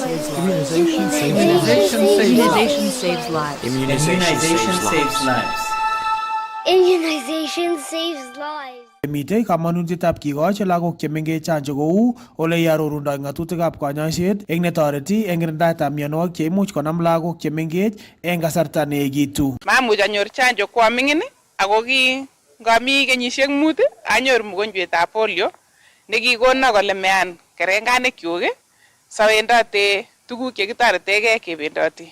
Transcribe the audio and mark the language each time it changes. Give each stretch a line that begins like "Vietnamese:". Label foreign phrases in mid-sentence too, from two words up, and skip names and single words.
English: Immunization saves lives. Immunization saves lives. Immunization saves lives.
Kalenjin: Mitei kamanutietab kikochi lagok chemengech chanjo kou ole iarorundoi ng'atutikab kanyoiset eng netoreti eng kirindaetab mionwogik cheimuch konam lagok chemengech eng kasarta neekitu. Mamuch anyor chanjo kwa ming'in ako ngami kenyisiek 5 anyor mgonjwetab polio nekikona kole mean kerenganikyuk sawendate tuguk chekitoretegei kebendoti.